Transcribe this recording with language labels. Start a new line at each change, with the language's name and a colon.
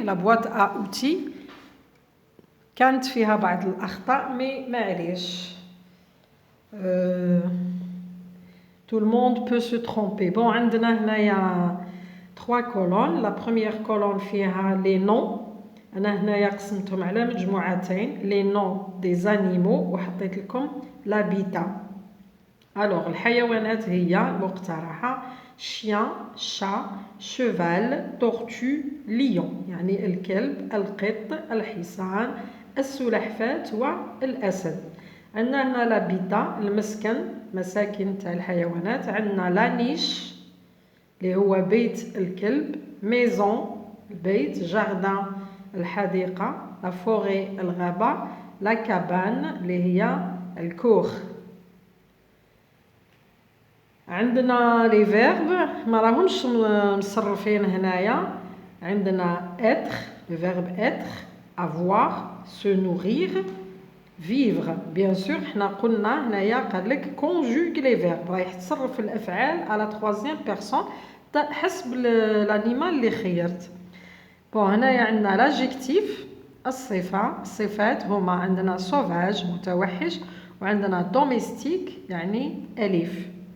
Arabic: La boîte à outils كانت فيها بعض الأخطاء mais معليش.
French: Tout le monde peut se tromper. Bon, عندنا هنايا 3 colonnes. La première colonne فيها les noms.
Arabic: أنا هنايا قسمتهم على مجموعتين.
French: Les noms des animaux وحطيت لكم l'habitat. Alors الحيوانات هي المقترحة chien, chat, cheval, tortue, lion.
Arabic: يعني الكلب، القط، الحصان، السلحفاة والأسد. عندنا هنا لابيتا المسكن، مساكن تاع الحيوانات. عندنا لانيش اللي هو بيت الكلب، ميزون البيت، جاردان الحديقة، لا فوري الغابة، لا كابان اللي هي الكوخ. عندنا لي فيرب ما راهمش مصرفين هنايا.
French: عندنا être le verbe être, avoir, se nourrir, vivre.
Arabic: bien sûr حنا قلنا هنايا قال لك conjugue les verbes رايح تصرف الافعال على troisième personne حسب الانيمال اللي خيرت. بون هنايا عندنا لاجيكتيف الصفة. الصفات هما عندنا sauvage متوحش وعندنا دوميستيك يعني أليف.